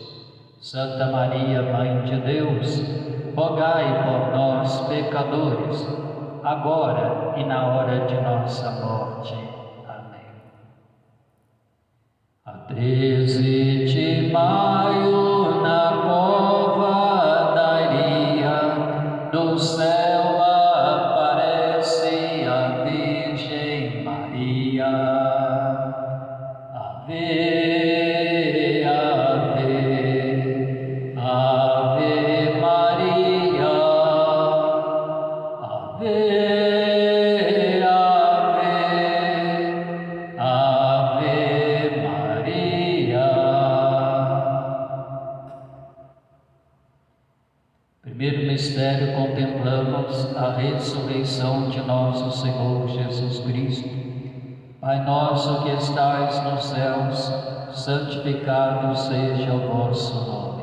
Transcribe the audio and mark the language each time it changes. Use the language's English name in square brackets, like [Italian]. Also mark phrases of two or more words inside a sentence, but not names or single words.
[Portuguese] Santa Maria, Mãe de Deus, rogai por nós, pecadores, agora e na hora de nossa morte. Amém. A 13 de maio, na cova da Iria, do céu aparece a Virgem Maria. Ave, ave, ave Maria. Ave, ave, ave Maria. Primeiro mistério, contemplamos a ressurreição de nosso Senhor Jesus Cristo. Pai nosso que estais nos céus, santificado seja o vosso nome.